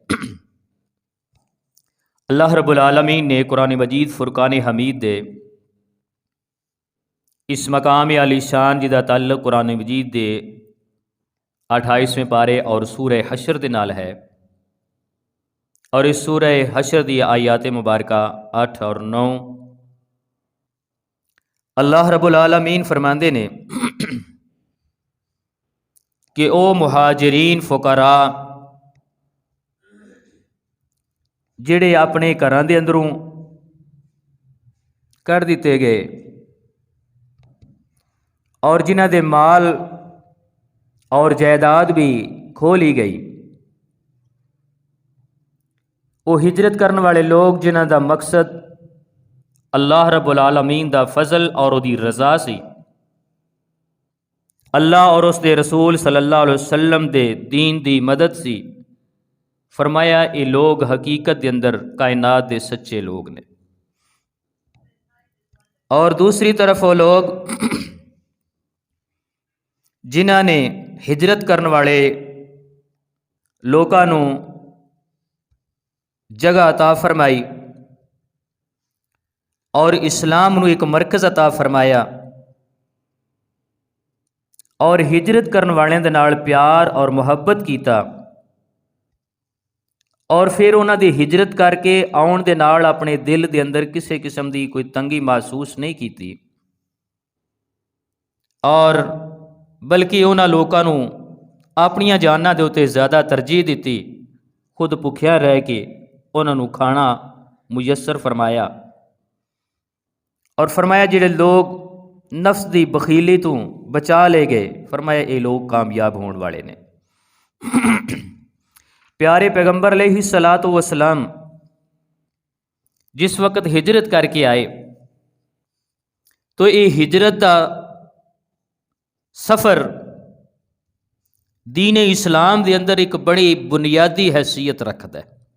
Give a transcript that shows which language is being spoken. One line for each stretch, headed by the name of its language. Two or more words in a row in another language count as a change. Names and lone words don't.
Punjabi: اللہ رب العالمین نے قرآن مجید فرقان حمید دے اس مقام علی شان جدا تعلق قرآن مجید دے 28ویں پارے اور سورہ حشر دے نال ہے، اور اس سورہ حشر دی آیات مبارکہ 8 اور 9 اللہ رب العالمین فرماندے نے کہ او مہاجرین فقراء جڑے اپنے گھراں دے اندروں کر دیتے گئے اور جنہ دے مال اور جائیداد بھی کھو لی گئی، وہ ہجرت کرنے والے لوگ جنہ دا مقصد اللہ رب العالمین دا فضل اور دی رضا سی، اللہ اور اس دے رسول صلی اللہ علیہ وسلم دے دین دی مدد سی، فرمایا یہ لوگ حقیقت دے اندر کائنات دے سچے لوگ نے۔ اور دوسری طرف وہ لوگ جنہاں نے ہجرت کرنے والے لوکاں نوں جگہ عطا فرمائی اور اسلام نو ایک مرکز عطا فرمایا اور ہجرت کرنے والے دے نال پیار اور محبت کیتا، اور پھر انہاں دی ہجرت کر کے آن دے نال اپنے دل دے اندر کسی قسم دی کوئی تنگی محسوس نہیں کیتی، اور بلکہ انہاں لوکاں نوں اپنیاں جاناں دے اتے زیادہ ترجیح دیتی، خود بھکھیا رہ کے انہاں نوں کھانا میسر فرمایا، اور فرمایا جڑے لوگ نفس دی بخیلی تو بچا لے گئے، فرمایا اے لوگ کامیاب ہون والے نے۔ پیارے پیغمبر علیہ الصلاۃ والسلام جس وقت ہجرت کر کے آئے تو یہ ہجرت دا سفر دین اسلام دے اندر ایک بڑی بنیادی حیثیت رکھتا ہے۔